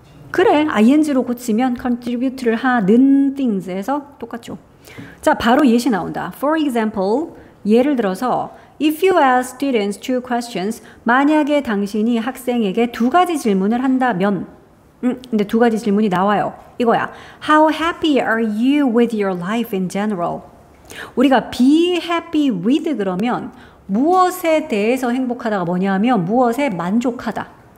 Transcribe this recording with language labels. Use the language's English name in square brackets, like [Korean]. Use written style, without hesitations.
[Korean] 그래, ing로 고치면 contribute를 하는 things에서 똑같죠. 자, 바로 예시 나온다. [English] For example, [Korean] 예를 들어서 [English] if you ask students two questions, [Korean] 만약에 당신이 학생에게 두 가지 질문을 한다면, 근데 두 가지 질문이 나와요. 이거야. [English] How happy are you with your life in general? [Korean] 우리가 [English] be happy with [Korean] 그러면 무엇에 대해서 행복하다가 뭐냐 하면 무엇에 만족하다.